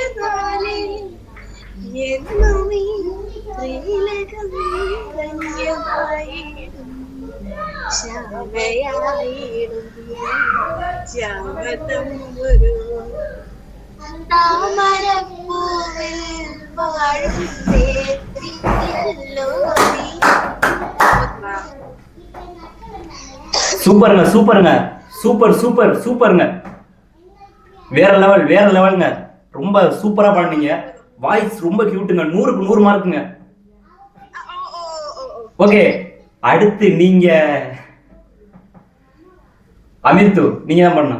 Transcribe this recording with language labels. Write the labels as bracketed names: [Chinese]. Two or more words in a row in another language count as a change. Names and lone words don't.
[Malayalam] ചേർന്നായി എന്നുമീ ശ്രീലകം ധന്യമാ ശ്യാമയായിടും ശ്യാമതം ഒരു താമരപ്പൂവിൽ വാഴും ല്ലോ [Tamil] சூப்பருங்க சூப்பருங்க சூப்பர் சூப்பர் சூப்பருங்க. வேற லெவலுங்க. ரொம்ப சூப்பரா பாடுனீங்க. வாய்ஸ் ரொம்ப கியூட்டுங்க. 100க்கு 100 மார்க்குங்க. ஓகே, அடுத்து நீங்க அமிர்து, நீங்க தான் பண்ணணும்.